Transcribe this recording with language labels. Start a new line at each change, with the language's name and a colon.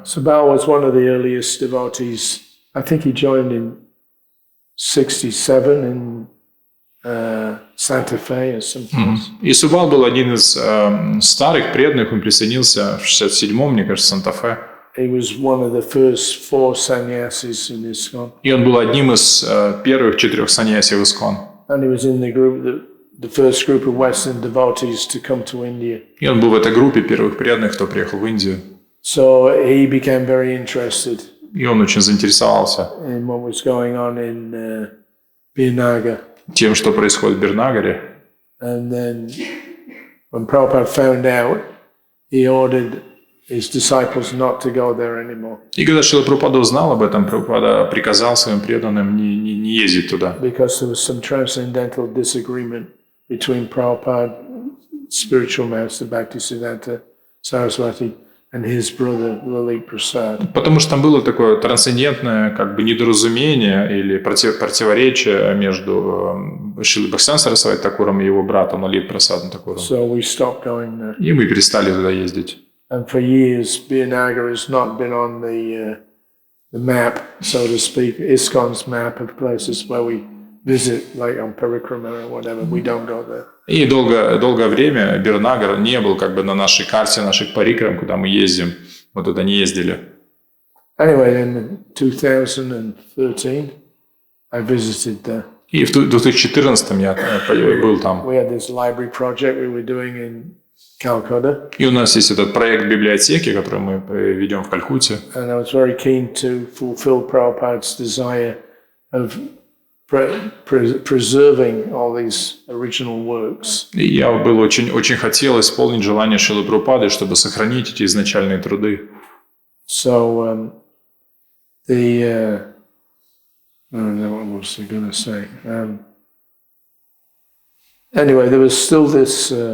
English: Subal was one of the earliest devotees. I think he joined in 67 in Santa Fe or something.
Russian: И Субал был один из старых преданных, он присоединился в 67-м, мне кажется, в Санта-Фе.
English: He was one of the first 4 sannyasis in ISKCON.
Russian: И он был одним из первых 4 саньяси в ISKCON.
English: And he was in the group the first group of Western devotees to come to India.
Russian: И он был в этой группе первых преданных, кто приехал в Индию.
English: So he became very interested
Russian: И он очень заинтересовался
English: in what was going on in Birnagar.
Russian: тем, что происходит в Бирнагаре.
English: And then when Prabhupada found out, he ordered his disciples not to go there anymore.
Russian: И когда Шрила Прабхупада узнал об этом, Прабхупада приказал своим преданным не ездить туда.
English: Because there was some transcendental disagreement between Prabhupada, spiritual master Bhaktisiddhanta Saraswati, and his brother Lalit Prasad.
Russian: Потому что там было такое трансцендентное недоразумение или противоречие между Шрилой Бхактисиддхантом Сарасвати Такуром и его братом Лалит Прасадом Такуром.
English: So we stopped going there.
Russian: И мы перестали туда ездить.
English: And for years, Birnagar has not been on the map, so to speak, ISKCON's map of places where we visit, like on Parikrama or whatever. We don't go there.
Russian: И долгое время Бирнагар не был на нашей карте, наших парикрам, куда мы ездим. Мы туда не ездили.
English: Anyway, in 2013, I visited there.
Russian: И в 2014 я был там.
English: We had this library project we were doing in Calcutta.
Russian: И у нас есть этот проект библиотеки, который мы ведем в Калькутте.
English: And I was very keen to fulfill Prabhupada's desire of preserving all these original works.
Russian: И я был очень хотел исполнить желание Шрилы Прабхупады, чтобы сохранить эти изначальные труды.
English: So I don't know what was I going to say. Anyway, there was still this.